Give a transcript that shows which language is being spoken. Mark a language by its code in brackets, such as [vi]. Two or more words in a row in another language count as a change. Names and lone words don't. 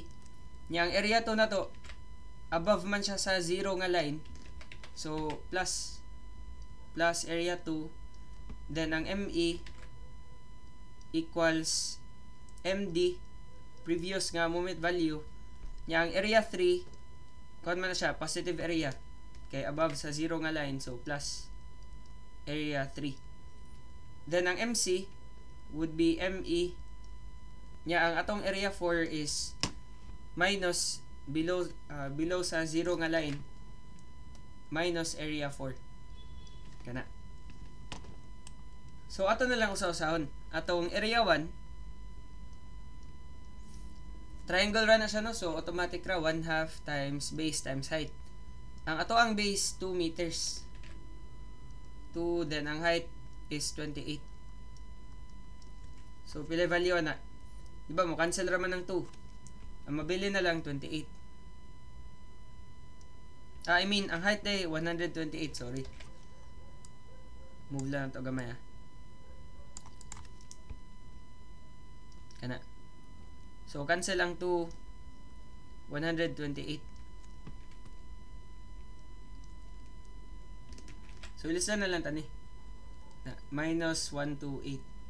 [ceb] Nya ang area 2 na to, above man siya sa 0 nga line, so plus area 2, then ang [en] ME equals MD, [ceb] previous nga moment value. Nya ang area 3, kuan man na siya, positive area, kay above sa 0 nga line, so plus area 3. [en] Then ang MC would be ME. [ceb] Nya ang atong area 4 [en] is minus below [ceb] sa 0 nga line, minus area 4. Kana. So ato na lang usaw-usahon. Atong area 1, triangle ra na siya, no? [en] So automatic ra 1/2 times base times height. [ceb] Ang ato ang base 2 meters. 2, then ang height is 28. So pila value na? Diba mo cancel ra man ng 2. Ang mabili na lang 28. Ang height ay 128, sorry. Move lang to gamay Kana. So cancel ang 2, 128. So ilista na lang tani. Minus 128.